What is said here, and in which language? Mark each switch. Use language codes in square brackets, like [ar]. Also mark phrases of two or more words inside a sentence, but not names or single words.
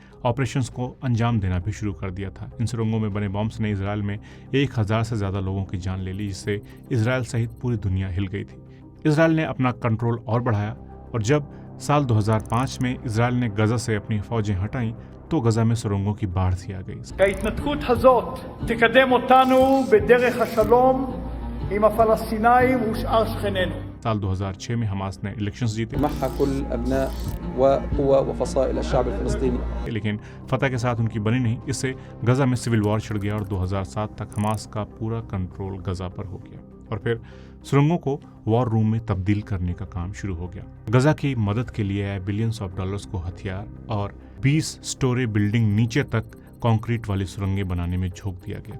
[hi] ऑपरेशंस को अंजाम देना भी शुरू कर दिया था। इन सुरंगों में बने बॉम्ब्स ने इसराइल में 1000 से ज्यादा लोगों की जान ले ली, जिससे इसराइल सहित पूरी दुनिया हिल गई थी। इसराइल ने अपना कंट्रोल और बढ़ाया और जब साल 2005 में इसराइल ने गजा से अपनी फौजें हटाईं, तो गजा में सुरंगों की बाढ़ सी आ गई। [he] ההתנתקות הזאת תקדם אותנו בדרך השלום עם הפלסטינאים ושאר שכנינו. [hi] साल 2006 में हमास ने इलेक्शंस जीते, [ar] معها كل أبناء وقوى وفصائل الشعب الفلسطيني. [hi] लेकिन फतह के साथ उनकी बनी नहीं। इससे गजा में [en] civil war [hi] छिड़ गया और 2007 तक हमास का पूरा कंट्रोल गजा पर हो गया और फिर सुरंगों को [en] war room [hi] में तब्दील करने का काम शुरू हो गया। गजा की मदद के लिए [en] billions of dollars [hi] को हथियार और 20 [en] story building [hi] नीचे तक कंक्रीट वाली सुरंगें बनाने में झोंक दिया गया।